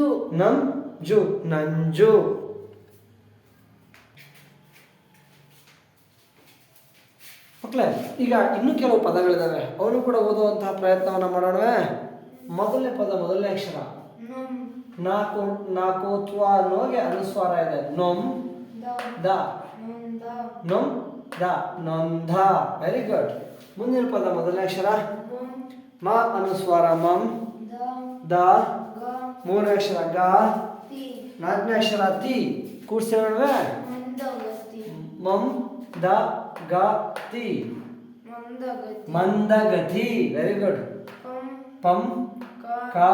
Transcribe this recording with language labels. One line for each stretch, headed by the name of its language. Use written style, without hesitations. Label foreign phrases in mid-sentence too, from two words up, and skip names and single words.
Kannada: ನಂ ಜು ನಂಜು ಮಕ್ಕಳೇ ಈಗ ಇನ್ನೂ ಕೆಲವು ಪದಗಳಿದಾವೆ ಅವನು ಕೂಡ ಓದುವಂತಹ ಪ್ರಯತ್ನವನ್ನು ಮಾಡೋಣವೇ ಮೊದಲನೇ ಪದ ಮೊದಲನೇ ಅಕ್ಷರ ನಂ ನಾಕು ನಾಕೋತ್ವ ಅನ್ನೋಗೆ ಅನುಸ್ವಾರ ಇದೆ ನೊಂ ದ ದ ನೊಂದ ನೊಂ ದ ನೊಂದ
English: very good
Kannada: ಮುಂದಿನ ಪದ ಮೊದಲನೇ ಅಕ್ಷರ ಮಂ ಮ ಅನುಸ್ವಾರ ಮಂ ದ ದ ಗ ಮೂರನೇ ಅಕ್ಷರ ಗ ತಿ ನಾಲ್ಕನೇ ಅಕ್ಷರ ತಿ ಕೂಡ್ಸೇವೆ ಮಂದಗತಿ ಮಂ ದ ಗ ತಿ ಮಂದಗತಿ ಮಂದಗತಿ
English: very good
Kannada: ಪಂ ಪಂ ಕ ಕ